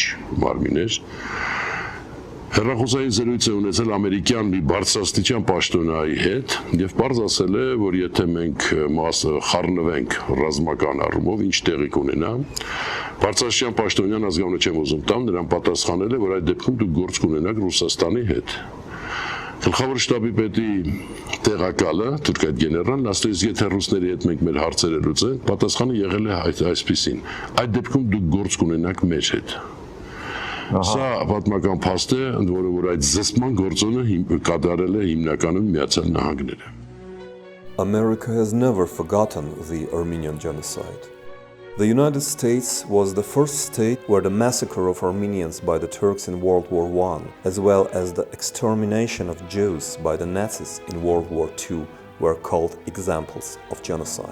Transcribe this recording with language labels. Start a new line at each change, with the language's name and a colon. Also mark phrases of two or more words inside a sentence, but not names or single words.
Armenian: մարմին էր, հեռախոսային զրույց է ունեցել ամերիկյան մի բարձրաստիճան պաշտոնյայի հետ եւ պարզ ասել է, որ եթե մենք խառնվենք ռազմական առումով, ինչ տեղի կունենա, բարձրաստիճան պաշտոնյան ազգանունը չեմ ուզում տամ, նրան պատասխանել է, որ այդ դեպքում դուք գործ կունենաք Ռուսաստանի հետ։ Գլխավոր շտաբի պետի տեղակալը, թուրքայ գեներալն, ասել է, եթե ռուսների հետ մենք մեր հարցերը լուծենք, պատասխանը եղել է այսպիսին. այդ դեպքում դուք գործ կունենաք մեր հետ։ Սա պատմական փաստ է, ընդ որում որ այդ զսպման գործոնը կատարել է հիմնականում Միացյալ Նահանգները։
English: America has never forgotten the Armenian Genocide. The United States was the first state where the massacre of Armenians by the Turks in World War I, as well as the extermination of Jews by the Nazis in World War II, were called examples of genocide.